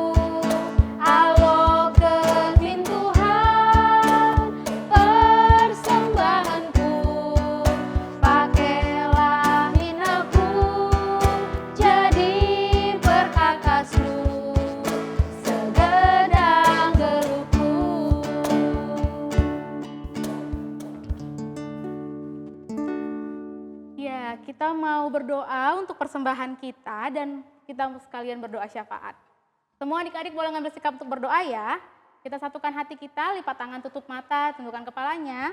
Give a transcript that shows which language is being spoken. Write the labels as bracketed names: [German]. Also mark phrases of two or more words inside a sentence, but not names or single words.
[Batak Karo] alokeun min Tuhan persembahanku pakelah min aku jadi perkakasmu segedang geluku. [Indonesian] Ya, kita mau berdoa untuk persembahan kita dan kita sekalian berdoa syafaat. Semua adik-adik boleh ngambil sikap untuk berdoa ya. Kita satukan hati kita, lipat tangan, tutup mata, tundukkan kepalanya.